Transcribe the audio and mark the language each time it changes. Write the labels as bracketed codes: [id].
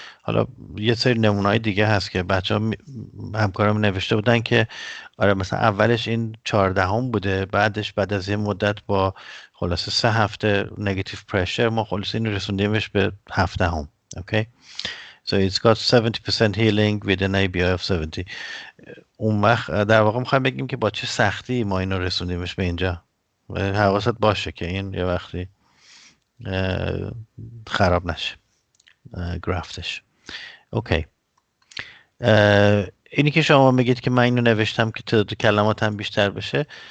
[fa] حالا یه سری نمونه‌های دیگه هست که بچه‌ها همکارام نوشته بودن که آره مثلا اولش این 14 بوده، بعد از یه مدت با خلاصه 3 هفته نگاتیو پرشر ما خلاصه این رسوندیمش به 17. اوکی. [en] So it's got 70% healing with an ABI of 70. [fa] اون وقت در واقع میخوایم بگیم که با چه سختی ما اینو رسوندیمش به اینجا. حواست باشه که این یه وقتی خراب نشه گرافتش. اوکی. اینی که شما میگید که من اینو نوشتم که تعداد کلماتم بیشتر بشه،